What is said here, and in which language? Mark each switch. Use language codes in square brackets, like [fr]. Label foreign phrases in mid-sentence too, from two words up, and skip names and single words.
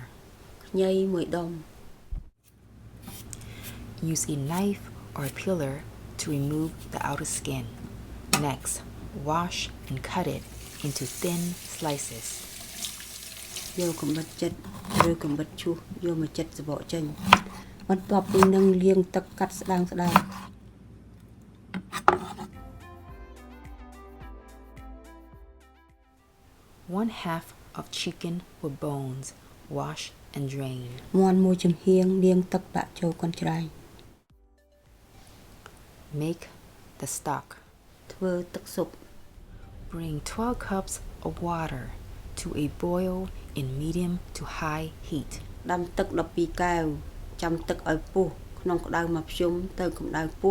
[km] ខ្ញី1ដុំ [en] Use a knife or a peeler to remove the outer skin. Next, wash and cut it into thin slices. [km] យកកំបិតចិតឬកំបិតឈូសយកមកចិតសបកចេញបន្ទាប់ពីនឹងលាងទឹកកាត់ស្ដាងៗ [en] 1/2 of chicken with bones. Wash and drain. [km] មាន់មួយចំហៀងលាងទឹកដាក់ចូលកូនច្រែង [en] Make the stock. [km] ធ្វើទឹកស៊ុប [en] Bring 12 cups of water to a boil in medium to high heat. [km] ដាំទឹក12កែវចាំទឹកឲ្យពុះក្នុងក្តៅមកភ្ជុំទៅកម្ដៅពោះ